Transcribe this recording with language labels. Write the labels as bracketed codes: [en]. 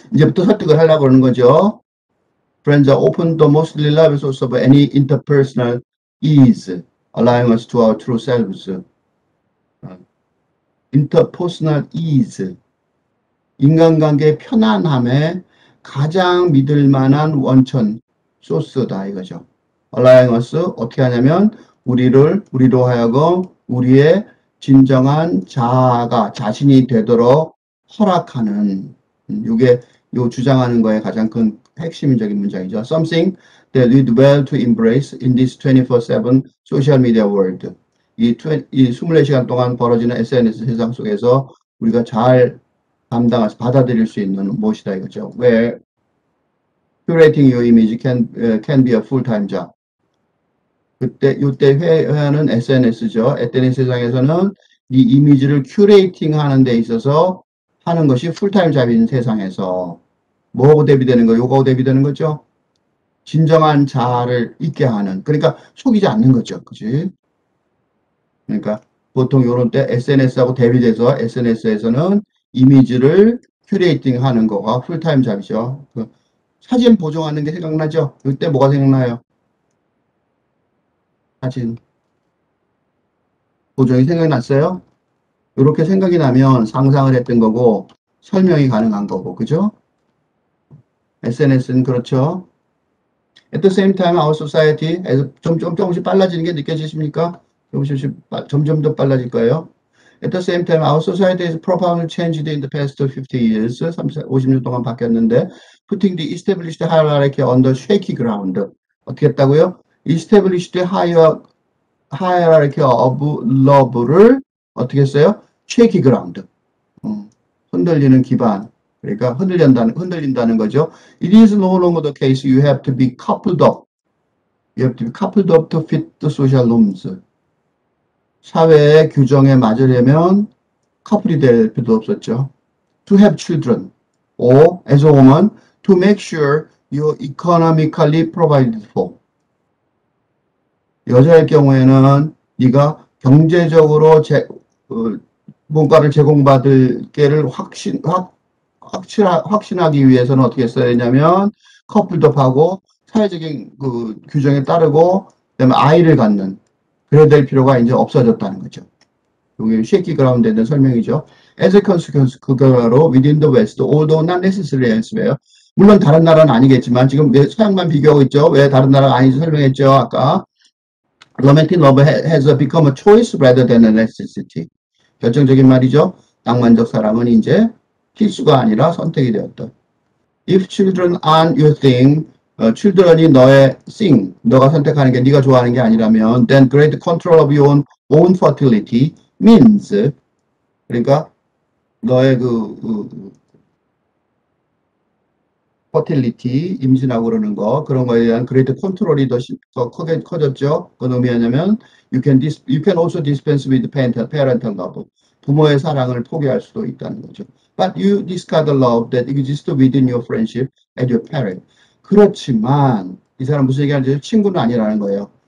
[ko] 이제부터 설득을 하려고 그러는 거죠. [en] Friends are open, the most reliable source of any interpersonal ease, allowing us to our true selves. [ko] interpersonal ease, 인간관계의 편안함에 가장 믿을 만한 원천, 소스다 이거죠. allowing us, 어떻게 하냐면 우리로 하여금 우리의 진정한 자신이 되도록 허락하는, 이게 요 주장하는 거에 가장 큰 핵심적인 문장이죠. [en] Something that we do well to embrace in this 24/7 social media world. [ko] 이 24시간 동안 벌어지는 SNS 세상 속에서 우리가 잘 받아들일 수 있는 무엇이다 이거죠. [en] Where curating your image can be a full-time job. [ko] 요때 회화는 SNS죠. SNS 세상에서는 이 이미지를 큐레이팅 하는 데 있어서 하는 것이 풀타임 잡인 세상에서 뭐하고 대비되는 거? 요거하고 대비되는 거죠. 진정한 자아를 있게 하는. 그러니까 속이지 않는 거죠. 그치? 그러니까 보통 요런 때 SNS하고 대비돼서 SNS에서는 이미지를 큐레이팅 하는 거가 풀타임 잡이죠. 사진 보정하는 게 생각나죠? 이때 뭐가 생각나요? 사진 보정이 생각났어요? 이렇게 생각이 나면 상상을 했던 거고 설명이 가능한 거고, 그죠? SNS는 그렇죠. [en] At the same time, our society [ko] 조금씩 빨라지는 게 느껴지십니까? 점점 더 빨라질 거예요. [en] At the same time, our society has profoundly changed in the past 50 years. [ko] 50년 동안 바뀌었는데, [en] putting the established hierarchy on the shaky ground. [ko] 어떻게 했다고요? [en] Established hierarchy of love를 [ko] 어떻게 했어요? shaky ground. 흔들리는 기반. 그러니까 흔들린다는 거죠. [en] It is no longer the case you have to be coupled up. You have to be coupled up to fit the social norms. [ko] 사회의 규정에 맞으려면 커플이 될 필요도 없었죠. [en] To have children, or as a woman, to make sure you're economically provided for. [ko] 여자의 경우에는 네가 경제적으로 뭔가를 제공받을 게를 확신하기 위해서는 어떻게 했어야 했냐면 커플업하고 사회적인 그 규정에 따르고 그다음에 아이를 갖는 그래야 될 필요가 이제 없어졌다는 거죠. 여기 쉐이키 그라운드에 대한 설명이죠. [en] As a consequence, [ko] 그 결과로 [en] within the West, although not necessarily elsewhere. [ko] 물론 다른 나라는 아니겠지만 지금 서양만 비교하고 있죠. 왜 다른 나라가 아닌지 설명했죠. [en] 아까 romantic love has become a choice rather than a necessity. [ko] 결정적인 말이죠. 낭만적 사랑은 이제 필수가 아니라 선택이 되었다. [en] If children aren't your thing, [ko] children이 너의 thing, 너가 선택하는 게 네가 좋아하는 게 아니라면, [en] then great control of your own fertility means, [ko] 그러니까 너의 fertility, 임신하고 그러는 거, 그런 거에 대한 great control이 더 크게 커졌죠. 그건 의미하냐면, [en] you can also dispense with parental love. [ko] 부모의 사랑을 포기할 수도 있다는 거죠. [en] But you discard the love that exists within your friendship and your parent. [ko] 그렇지만 이 사람 무슨 얘기하는지 친구는 아니라는 거예요.